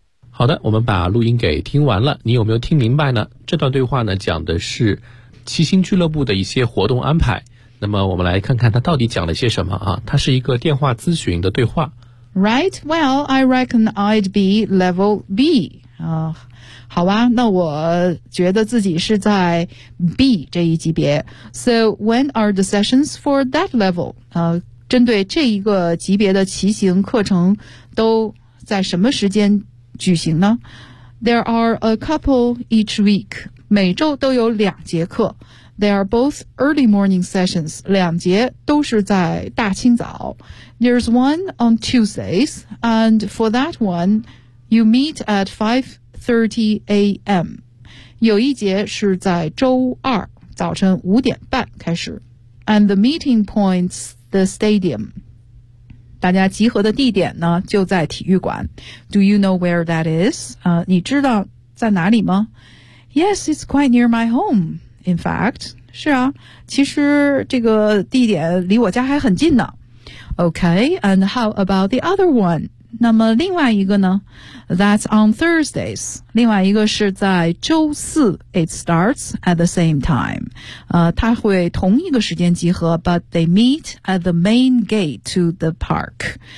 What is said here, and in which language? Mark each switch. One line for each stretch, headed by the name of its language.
Chinese: 好的，我们把录音给听完了，你有没有听明白呢？这段对话呢，讲的是骑行俱乐部的一些活动安排。那么我们来看看他到底讲了些什么啊？它是一个电话咨询的对话。
English: Right, well, I reckon I'd be level B.
Chinese: 好吧，那我觉得自己是在 B 这一级别。
English: So when are the sessions for that level?
Chinese: 针对这一个级别的骑行课程都在什么时间举行呢？
English: There are a couple each week.
Chinese: 每周都有两节课。
English: They are both early morning sessions.
Chinese: 两节都是在大清早。
English: There's one on Tuesdays, and for that one, you meet at 5:30 a.m.
Chinese: 有一节是在周二早晨五点半开始。
English: And the meeting point's the stadium.
Chinese: 大家集合的地点呢就在体育馆。
English: Do you know where that is?
Chinese: 你知道在哪里吗？
English: Yes, it's quite near my home, in fact.
Chinese: 是啊，其实这个地点离我家还很近呢。
English: Okay, and how about the other one?
Chinese: 那么另外一个呢？
English: That's on Thursdays.
Chinese: 另外一个是在周四。
English: It starts at the same time.
Chinese: 它会同一个时间集合，
English: but they meet at the main gate to the park.